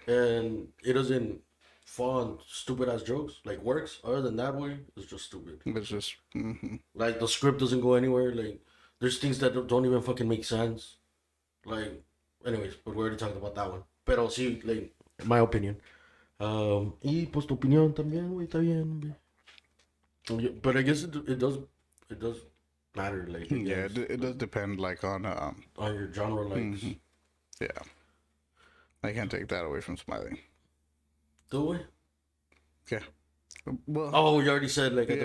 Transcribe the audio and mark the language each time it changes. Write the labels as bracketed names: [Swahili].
[English] and it doesn't fall on stupid ass jokes, like, works. Other than that way, it's just stupid. It's just. Like, the script doesn't go anywhere. Like, there's things that don't even fucking make sense. Like, anyways, but we already talked about that one. [Spanish] Pero sí, like, [English] my opinion. [Spanish] Y pues tu opinión también, güey, está bien, güey. [English] But I guess it does matter, like, I Yeah, guess, it does depend, like, on your genre, like, yeah. I can't take that away from Smiley. do we? Yeah. Well, Oh, you already said, like, at the